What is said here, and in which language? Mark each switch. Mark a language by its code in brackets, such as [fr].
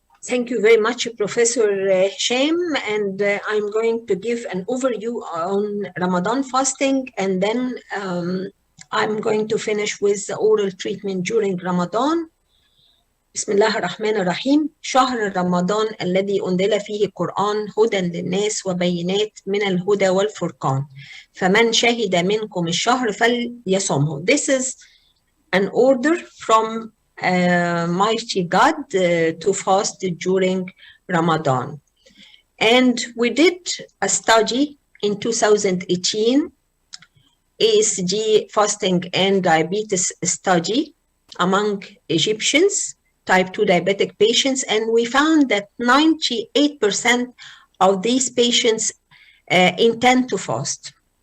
[en] Thank you very much, Professor Hisham, and I'm going to give an overview on Ramadan fasting, and then I'm going to finish with the oral treatment during Ramadan. [ar] بسم الله الرحمن الرحيم. شهر رمضان الذي أنزل فيه القرآن هدى للناس وبينات من الهدى والفرقان فمن شهد منكم الشهر فليصمه. [en] This is an order from mighty God to fast during Ramadan. And we did a study in 2018, AASD fasting and diabetes study among Egyptians, type 2 diabetic patients, and we found that 98% of these patients intend to fast.